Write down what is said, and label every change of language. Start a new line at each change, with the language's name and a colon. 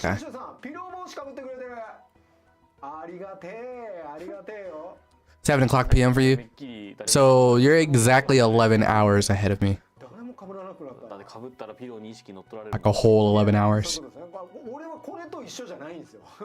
Japanese: シュウシュウさん、ピロー帽子かぶってくれてる。ありがてえ、ありがてえよ。
English: 7 o'clock p.m. for you? So you're exactly 11 hours ahead of me.
Japanese: 誰もかぶらなくなった。だってかぶったらピローに意識乗っ取られる。
English: Like a whole 11 hours.
Japanese: 俺はこれと一緒じゃないんですよ。